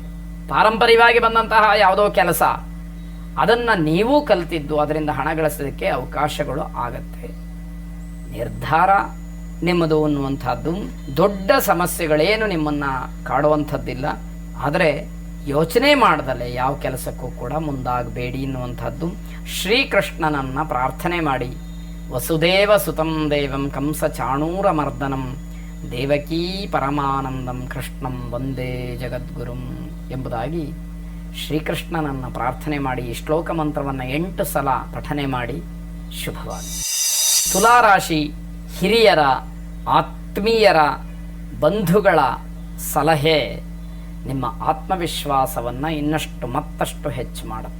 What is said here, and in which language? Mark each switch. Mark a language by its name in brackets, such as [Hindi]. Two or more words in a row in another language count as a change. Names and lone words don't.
[Kannada] ಪಾರಂಪರ್ಯವಾಗಿ ಬಂದಂತಹ ಯಾವುದೋ ಕೆಲಸ, ಅದನ್ನು ನೀವು ಕಲಿತಿದ್ದು, ಅದರಿಂದ ಹಣ ಗಳಿಸೋದಕ್ಕೆ ಅವಕಾಶಗಳು ಆಗತ್ತೆ. ನಿರ್ಧಾರ ನಿಮ್ಮದು ಅನ್ನುವಂಥದ್ದು. ದೊಡ್ಡ ಸಮಸ್ಯೆಗಳೇನು ನಿಮ್ಮನ್ನು ಕಾಡುವಂಥದ್ದಿಲ್ಲ, ಆದರೆ ಯೋಚನೆ ಮಾಡ್ದಲೆ ಯಾವ ಕೆಲಸಕ್ಕೂ ಕೂಡ ಮುಂದಾಗಬೇಡಿ ಎನ್ನುವಂಥದ್ದು. ಶ್ರೀಕೃಷ್ಣನನ್ನು ಪ್ರಾರ್ಥನೆ ಮಾಡಿ [Sanskrit] वसुदेव सुतं देवं कंस चाणूर मर्दनं देवकी परमानंदं कृष्णं वंदे जगद्गुरुं [Kannada] ಎಂಬುದಾಗಿ ಶ್ರೀಕೃಷ್ಣನನ್ನು ಪ್ರಾರ್ಥನೆ ಮಾಡಿ ಈ ಶ್ಲೋಕ ಮಂತ್ರವನ್ನು 8 ಸಲ ಪಠನೆ ಮಾಡಿ ಶುಭವಾಗಿ. ತುಲಾರಾಶಿ, ಹಿರಿಯರ, ಆತ್ಮೀಯರ, ಬಂಧುಗಳ ಸಲಹೆ ನಿಮ್ಮ ಆತ್ಮವಿಶ್ವಾಸವನ್ನು ಇನ್ನಷ್ಟು ಮತ್ತಷ್ಟು ಹೆಚ್ಚು ಮಾಡುತ್ತೆ.